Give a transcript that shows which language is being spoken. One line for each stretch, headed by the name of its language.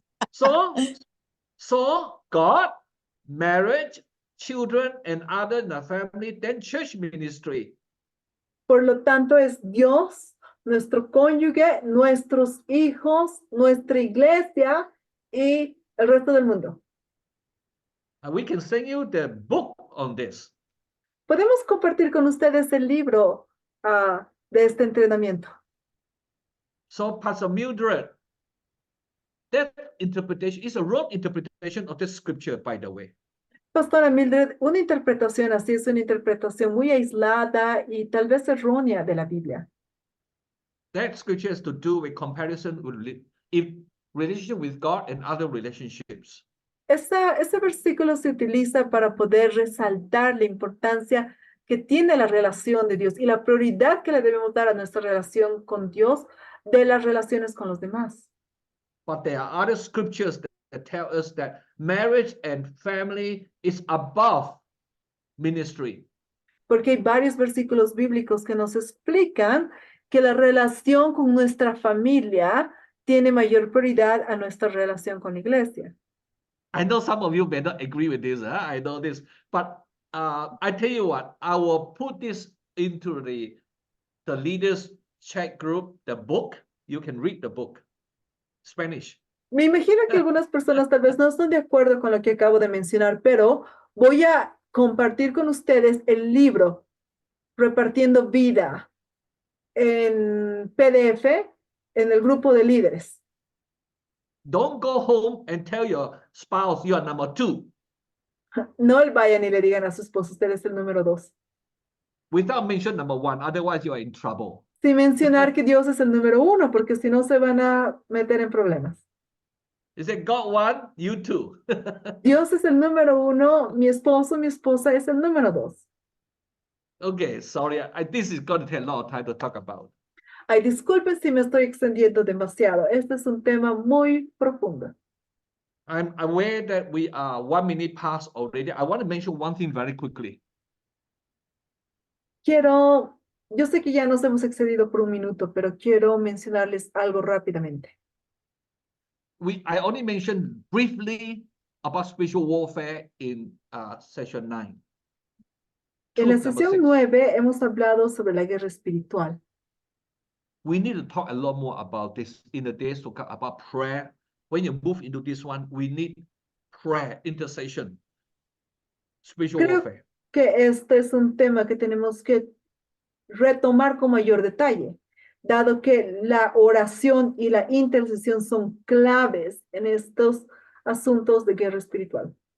English: So God, marriage, children, and other in the family, then church ministry.
Spanish: Por lo tanto, es Dios, nuestro cónyuge, nuestros hijos, nuestra iglesia y el resto del mundo.
English: And we can send you the book on this.
Spanish: Podemos compartir con ustedes el libro de este entrenamiento.
English: So, Pastor Mildred, that interpretation is a wrong interpretation of the scripture, by the way.
Spanish: Pastora Mildred, una interpretación así es una interpretación muy aislada y tal vez errónea de la Biblia.
English: That scripture has to do with comparison with relationship with God and other relationships.
Spanish: Ese versículo se utiliza para poder resaltar la importancia que tiene la relación de Dios y la prioridad que le debemos dar a nuestra relación con Dios de las relaciones con los demás.
English: But there are other scriptures that tell us that marriage and family is above ministry.
Spanish: Porque hay varios versículos bíblicos que nos explican que la relación con nuestra familia tiene mayor prioridad a nuestra relación con la iglesia.
English: I know some of you may not agree with this. I know this, but I tell you what, I will put this into the leaders chat group, the book. You can read the book, Spanish.
Spanish: Me imagino que algunas personas tal vez no están de acuerdo con lo que acabo de mencionar, pero voy a compartir con ustedes el libro Repartiendo Vida en PDF en el grupo de líderes.
English: Don't go home and tell your spouse you are number 2.
Spanish: No vayan y le digan a su esposo, usted es el número 2.
English: Without mention number 1, otherwise you are in trouble.
Spanish: Sin mencionar que Dios es el número 1, porque si no se van a meter en problemas.
English: You say God 1, you 2.
Spanish: Dios es el número 1, mi esposo, mi esposa es el número 2.
English: Okay, sorry, this is going to take a lot of time to talk about.
Spanish: Ay, disculpen si me estoy extendiendo demasiado. Este es un tema muy profundo.
English: I'm aware that we are 1 minute past already. I want to mention one thing very quickly.
Spanish: Yo sé que ya nos hemos excedido por un minuto, pero quiero mencionarles algo rápidamente.
English: I only mentioned briefly about spiritual warfare in session 9.
Spanish: En la
English: Truth number
Spanish: sesión
English: 6.
Spanish: 9 hemos hablado sobre la guerra espiritual.
English: We need to talk a lot more about this in the days to come, about prayer. When you move into this one, we need prayer, intercession, spiritual
Spanish: Creo
English: warfare.
Spanish: que este es un tema que tenemos que retomar con mayor detalle, dado que la oración y la intercesión son claves en estos asuntos de guerra espiritual.